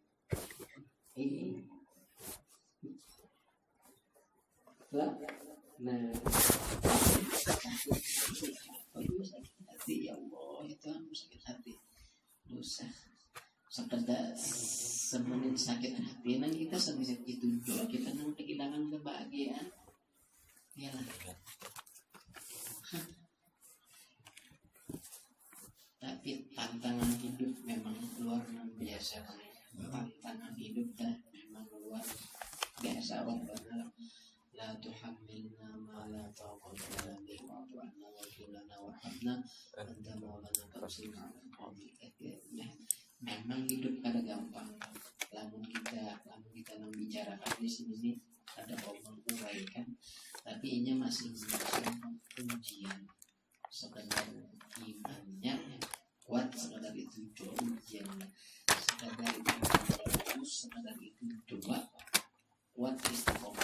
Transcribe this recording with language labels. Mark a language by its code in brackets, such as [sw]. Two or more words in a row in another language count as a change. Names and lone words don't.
[bjn] lah nah sakit hati [ar] يا الله [bjn] itu sakit hati dosa sekedar semenit sakit hati nah kita semenit itu juga kita nang kehilangan kebahagiaan ya lah tapi tantangan hidup memang luar biasa tantangan hidup dah memang luar biasa benar [ar] لا تحملنا ما لا طاقة لنا به واعف عنا واغفر لنا وارحمنا أنت مولانا فانصرنا على القوم الكافرين. [bjn] Memang hidup kada gampang. Lamun kita nang bicarakan di sini ada omong uraikan, tapi ini masih ujian. Sekedar imannya kuat, sekedar itu ujian, sekedar itu doa, kuat istiqomah.